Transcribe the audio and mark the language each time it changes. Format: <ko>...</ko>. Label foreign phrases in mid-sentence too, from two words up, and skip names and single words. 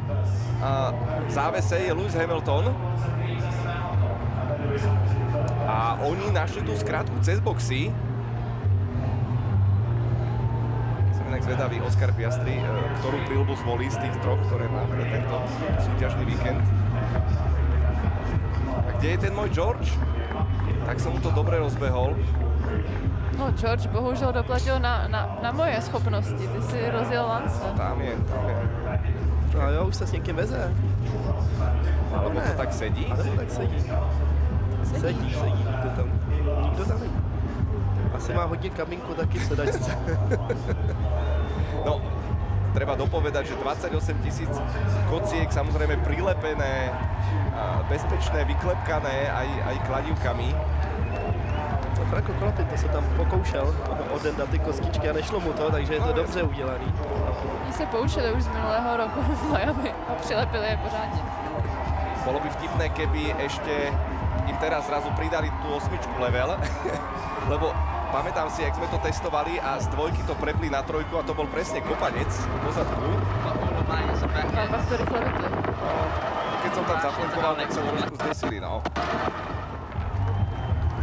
<sk>V závese je Lewis Hamilton. A oni našli tú skratku cez boxy. Som inak zvedavý, Oscar Piastri, ktorú prilbu zvolí z tých troch, ktoré má pre tento súťažný víkend. A kde je ten môj George? Tak som mu to dobre rozbehol.</sk> <cs>No George bohužel doplatil na moje schopnosti, ty si rozjel Lance. Tam je. No jo, už se s někým veze.</cs> <sk>Alebo to tak sedí? Alebo tak sedí.</sk> <cs>Sedí, nikdo tam není. Asi má hodně kamínku taky v sedačce.</cs> <sk>No, treba dopovedať, že 28 000 kociek, samozrejme prilepené, bezpečné, vyklepkané aj kladívkami.</sk> <cs>Franco Colapinto to se tam pokoušel odendat ty kostičky a nešlo mu to, takže je to dobře udělaný. Oni se poučili už z minulého roku v Miami a přilepili je pořádně.</cs> <sk>Bolo by vtipné, keby ešte im teraz zrazu pridali tú 8 level, lebo pamätám si, jak sme to testovali a z dvojky to prepli na trojku a to bol presne kopanec do zadku.</sk> <cs>A pak to rychle vypli.</cs> <sk>Keď som tam zaflankoval, tak sa trošku zdesili, no.</sk>